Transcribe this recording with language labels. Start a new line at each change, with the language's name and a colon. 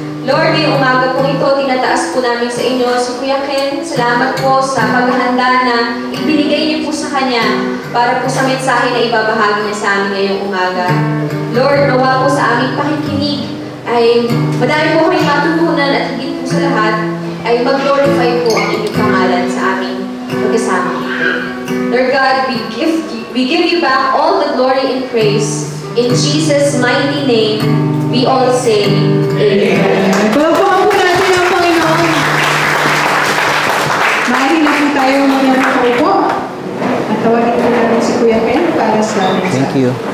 Filipino: Lord, ngayong umaga po ito, tinataas po namin sa inyo. So, Kuya Ken, salamat po sa paghahanda na ibinigay niyo po sa Kanya para po sa mensahe na ibabahagi niya sa amin ngayong umaga. Lord, nawa po sa aming pakikinig ay madami po kami matutunan at higit po sa lahat ay mag-glorify po ang inyong pangalan sa aming magkasama.
English: Lord God, we give you back all the glory and praise. In Jesus' mighty name, we all say, Amen.
Filipino: Palapakan po natin ang Panginoon. Maaari na po tayo mga nakaupo. At tawagin po natin si Kuya Ken para sa mensahe.
English: Thank you.